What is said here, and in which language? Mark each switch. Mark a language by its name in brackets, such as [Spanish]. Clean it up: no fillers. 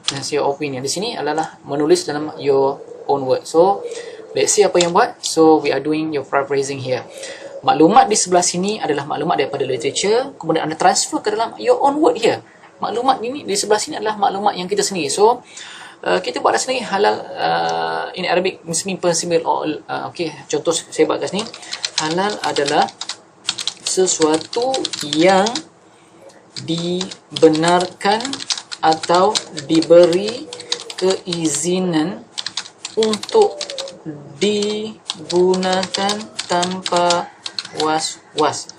[English] That's your opinion. [Malay] Di sini adalah menulis dalam [English] your own word. So, let's see [Malay] apa yang buat. [English] So, we are doing your paraphrasing here. [Malay] Maklumat di sebelah sini adalah maklumat daripada literature. Kemudian anda transfer ke dalam [English] your own word here. [Malay] Maklumat ini di sebelah sini adalah maklumat yang kita sendiri. So, kita buat sendiri halal [English] in Arabic simple okay, [Malay] contoh saya buat kat sini. Halal adalah sesuatu yang dibenarkan atau diberi keizinan untuk digunakan tanpa was-was.